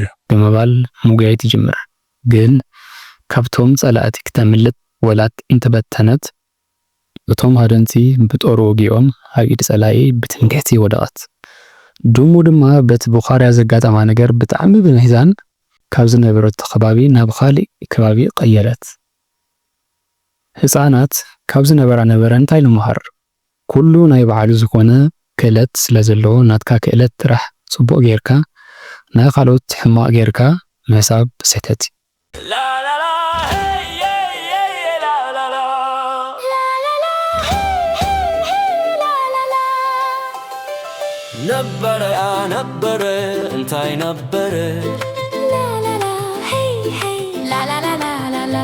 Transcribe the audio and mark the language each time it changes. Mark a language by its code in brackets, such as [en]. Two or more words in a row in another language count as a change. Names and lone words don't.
[ti] ብምባል ሙጋየት ይጅምር ግን ካብቶም ጸላእቲ ክተምልጥ ወላት እንተበተነት እቶም ሃደንቲ ብጦር ወጊኦም ኣብ ኢድ ጸላኢ ብትንግሕቲ ወደቐት ድሙ ድማ በቲ ቡኻርያ ዘጋጠማ ነገር ብጣዕሚ ብምሕዛን ካብ ዝነበረቶ ከባቢ ናብ ካሊእ ከባቢ ቀየረት ህፃናት ካብ ዝነበራ ነበረ እንታይ ንምሃር ኩሉ ናይ ባዕሉ ዝኾነ ክእለት ስለ ዘለዎ ናትካ ክእለት ጥራሕ ጽቡቕ ጌርካ ናይ ካልኦት ሕማቕ ጌርካ ምሕሳብ ስሕተት [ar] لا لا لا هي هي لا لا لا نبرة يا نبرة انتي نبرة لا لا لا هي هي لا لا لا لا لا لا